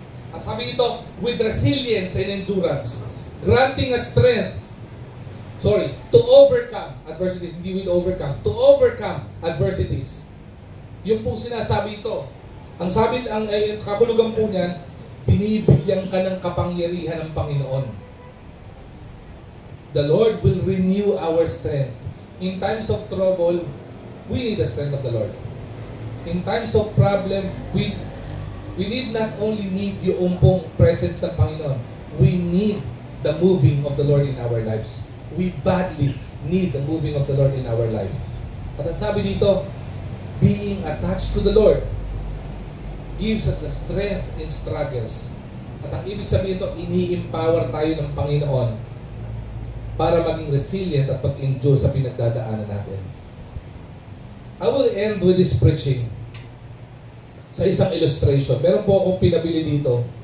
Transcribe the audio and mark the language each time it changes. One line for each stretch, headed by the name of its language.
Filipino: At sabi ito,
English: with resilience and endurance. Granting us strength. To overcome adversities. Hindi with overcome. To overcome adversities.
Filipino: Yung po sinasabi ito. Ang sabi, ang kakulugan po niyan, binibigyan ka ng kapangyarihan ng Panginoon.
English: The Lord will renew our strength. In times of trouble, we need the strength of the Lord. In times of problem, we need not only need
Filipino: yung pong presence ng Panginoon,
English: we need the moving of the Lord in our lives. We badly need the moving of the Lord in our life.
Filipino: At ang sabi dito,
English: being attached to the Lord gives us the strength in struggles.
Filipino: At ang ibig sabihin ito, ini-empower tayo ng Panginoon para maging resilient at pag-endure sa pinagdadaanan natin.
English: I will end with this preaching
Filipino: sa isang
English: illustration.
Filipino: Meron po akong pinabili dito.